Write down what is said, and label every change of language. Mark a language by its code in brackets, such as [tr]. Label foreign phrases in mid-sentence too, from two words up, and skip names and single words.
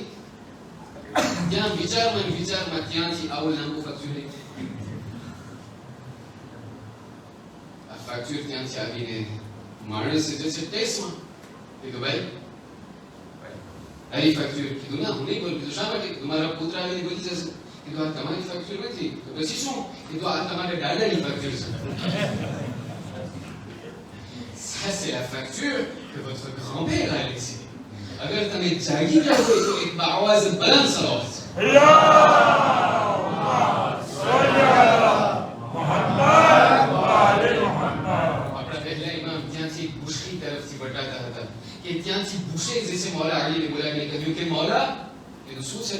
[gu] ત્યાં વિચારમાં ત્યાંથી આવો લાંબો ફેક્ચર લઈ આ ફેક્ચર ત્યાંથી આવીને માણસ જે છે ટેસ્ટમાં કીધું ભાઈ આરી ફેક્ચર, કીધું ના હું નહીં બોલું. કીધું શા માટે? તમારા પુત્ર આવીને બોલી જશે. કીધું આ તમારી ફેક્ચર નથી. તો પછી શું? કીધું આ તમારા દાદાની ફેક્ચર છે. [fr] Ça, c'est la facture que votre grand-père a laissée. [gu] अगर તમે જાગી જાઓ તો એક આવાજ બલંદ સલાવત, [ar] اللهم صل على محمد و آل محمد. [gu] આપણા પહેલા ઇમામ ત્યાંથી ભૂસકી તરફથી વટાતા હતા કે ત્યાંથી ભૂસે જે છે મૌલા અલીને બોલાવીને કહ્યું કે મૌલા, કીધું શું છે?